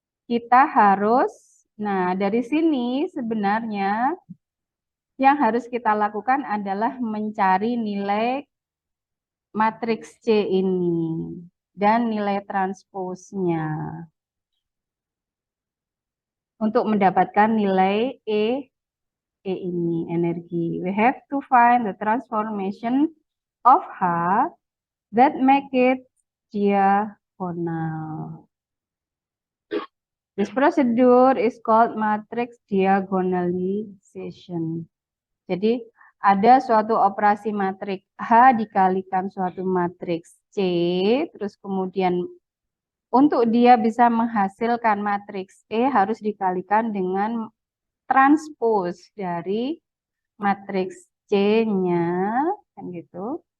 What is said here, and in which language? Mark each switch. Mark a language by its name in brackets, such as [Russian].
[Indonesian] kita harus, nah dari sini sebenarnya yang harus kita lakukan adalah mencari nilai matriks C ini dan nilai transposnya untuk mendapatkan nilai E ini, energi. [English] We have to find the transformation of H that make it diagonal. This procedure is called matrix diagonalization. [Indonesian] Jadi ada suatu operasi matriks H dikalikan suatu matriks C, terus kemudian untuk dia bisa menghasilkan matriks E harus dikalikan dengan transpose dari matriks C-nya, kan gitu.